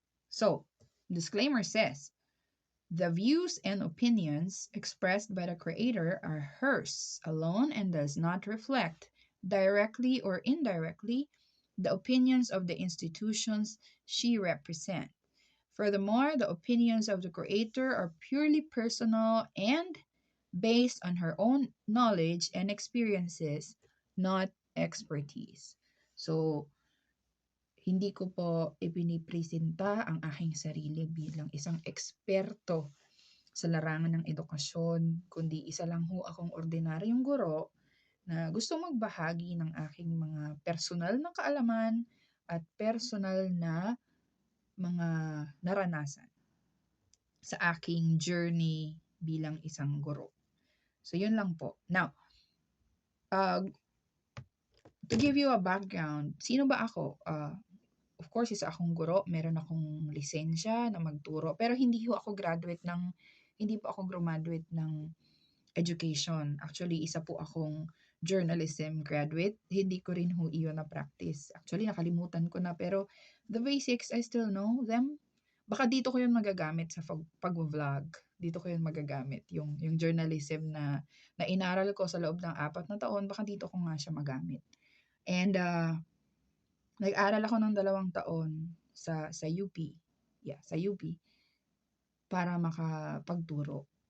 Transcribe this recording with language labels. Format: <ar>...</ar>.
<en>So, disclaimer says, the views and opinions expressed by the creator are hers alone and does not reflect, directly or indirectly, the opinions of the institutions she represents. Furthermore, the opinions of the creator are purely personal and based on her own knowledge and experiences, not expertise.</en> <tl>So, hindi ko po ipinipresenta ang aking sarili bilang isang eksperto sa larangan ng edukasyon, kundi isa lang ho akong ordinaryong guro na gusto magbahagi ng aking mga personal na kaalaman at personal na mga naranasan sa aking journey bilang isang guro. So, yun lang po.</tl> <en>Now, to give you a background,</en> <tl>sino ba ako? of course, isa akong guro, meron akong lisensya na magturo, pero hindi po ako graduate ng education. Actually, isa po akong journalism graduate. Hindi ko rin ho iyon na-practice. Actually, nakalimutan ko na, pero</tl> <en>the basics, I still know them.</en> <tl>Baka dito ko yun magagamit sa pag-vlog. Dito ko yun magagamit. Yung journalism na inaral ko sa loob ng 4 na taon, baka dito ko nga siya magamit. And nag-aral ako ng 2 taon sa UP. Yeah, sa UP para makapagturo.</tl>